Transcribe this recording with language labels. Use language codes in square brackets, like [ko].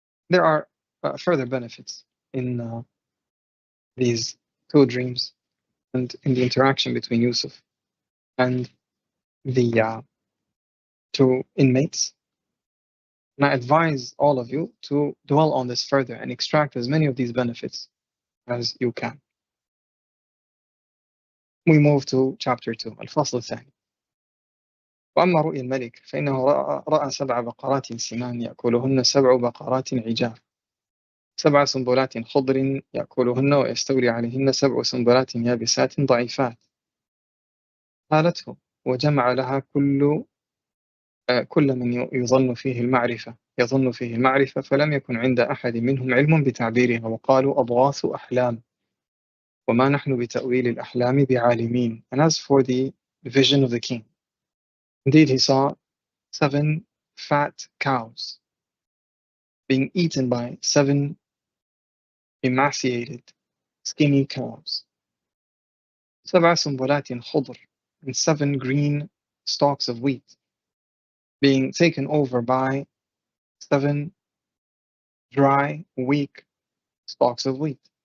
[en] There are further benefits in these two dreams and in the interaction between Yusuf and the two inmates. And I advise all of you to dwell on this further and extract as many of these benefits as you can. We move to chapter 2, [ar] الفصل الثاني. وأما رؤيا الملك فإنه رأى 7 بقرات سمان يأكلهن 7 بقرات عجاف 7 سنبلات خضر يأكلهن ويستولي عليهن 7 سنبلات يابسات ضعيفات. قالته وجمع لها كل من يظن فيه المعرفة فلم يكن عند أحد منهم علم بتعبيرها وقالوا أضغاث أحلام وما نحن بتأويل الأحلام بعالمين. [en] And as for the vision of the king, indeed he saw 7 fat cows being eaten by 7 emaciated, skinny cows. [ar] 7 سنبلات خضر, [en] and 7 green stalks of wheat being taken over by 7 dry, weak stalks of wheat.